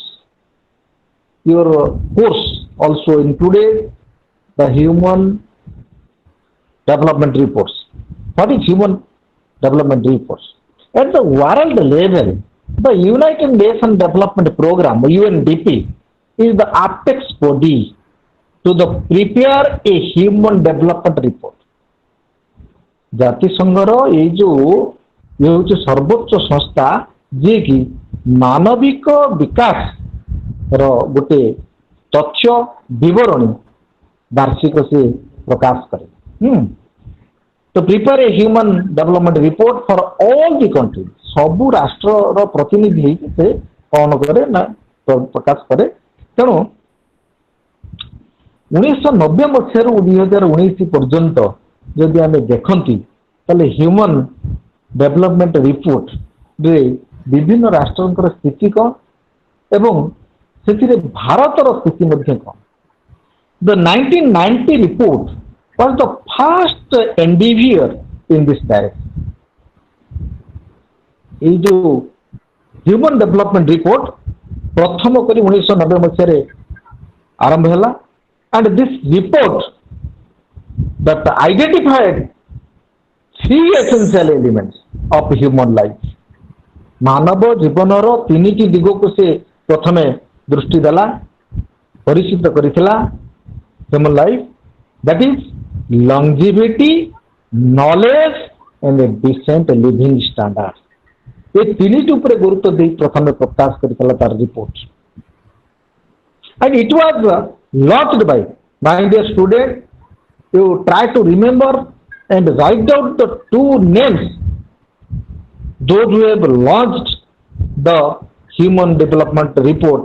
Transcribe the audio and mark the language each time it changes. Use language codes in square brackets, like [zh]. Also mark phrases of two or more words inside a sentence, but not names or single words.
[en] Your course also included the human development reports. What is human development reports? At the world level, the United Nations Development Program, UNDP, is the apex body to prepare a human development report. [or] ଜାତିସଂଘର ଏଇ ଯୋଉ ଇଏ ହେଉଛି ସର୍ବୋଚ୍ଚ ସଂସ୍ଥା ଯିଏକି ମାନବିକ ବିକାଶର ଗୋଟେ ତଥ୍ୟ ବିବରଣୀ ବାର୍ଷିକ ସେ ପ୍ରକାଶ କରେ। [en] To prepare a human development report for all the countries, [or] ସବୁ ରାଷ୍ଟ୍ରର ପ୍ରତିନିଧି ହେଇକି ସେ କ'ଣ କରେ ନା ପ୍ରକାଶ କରେ। ତେଣୁ 1990 ମସିହାରୁ 2019 ପର୍ଯ୍ୟନ୍ତ ଯଦି ଆମେ ଦେଖନ୍ତି ତାହେଲେ [en] human development report [or] ବିଭିନ୍ନ ରାଷ୍ଟ୍ରଙ୍କର ସ୍ଥିତି କ'ଣ ଏବଂ ସେଥିରେ ଭାରତର ସ୍ଥିତି ମଧ୍ୟ କ'ଣ। [en] The 1990 report was the first endeavor in this direction. [or] এই ଯୋଉ [en] human development report [or] ପ୍ରଥମ କରି 1990 ମସିହାରେ ଆରମ୍ଭ ହେଲା [en] and this report that identified three essential elements of human life. [or] ମାନବ ଜୀବନର ତିନିଟି ଦିଗକୁ ସେ ପ୍ରଥମେ ଦୃଷ୍ଟି ଦେଲା, ପରିଚିତ କରିଥିଲା [en] human life, that is longevity, knowledge and a decent living standard. [or] ये ତିନିଟି ଉପରେ ଗୁରୁତ୍ୱ ଦେଇ ପ୍ରଥମେ ପ୍ରକାଶ କରିଥିଲା ତାର ରିପୋର୍ଟ। [en] And it was launched by, my dear student, you try to remember and write down the two names, those who have launched the human development report.